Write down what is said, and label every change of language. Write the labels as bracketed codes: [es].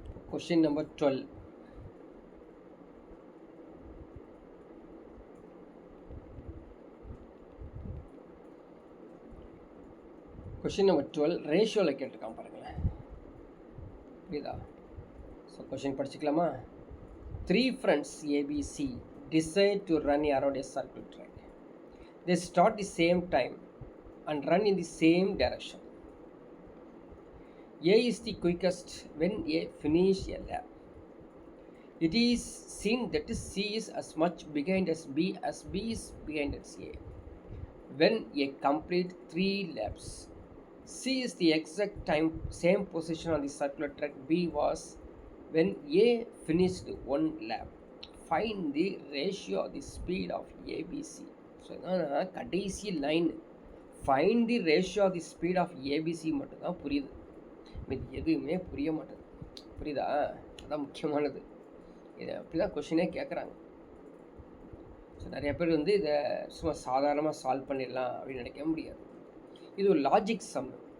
[ta] Question number 12. Question number 12 ரேஷியோவில் கேட்டிருக்கான் பாருங்களேன். புரியுதா? So question படிச்சுக்கலாமா? [en] 3 friends ABC decide to run around a circle track. They start the same time and run in the same direction. A is the quickest when A finish a lap. It is seen that C is as much behind as B is behind as A. When A complete 3 laps, C is the exact same position on the circular track B was when A finished 1 lap. Find the ratio of the speed of ABC. [ta] So இதான் கடைசி line. [en] Find the ratio of the speed of ABC மட்டும்தான் புரியுது. [ta] இது எதுவுமே புரிய மாட்டேது. புரியுதா? அதான் முக்கியமானது. இதை அப்படி தான் கொஷினே கேட்குறாங்க. ஸோ நிறைய பேர் வந்து இதை சும்மா சாதாரணமாக சால்வ் பண்ணிடலாம் அப்படின்னு நினைக்க முடியாது. இது ஒரு லாஜிக் சம்.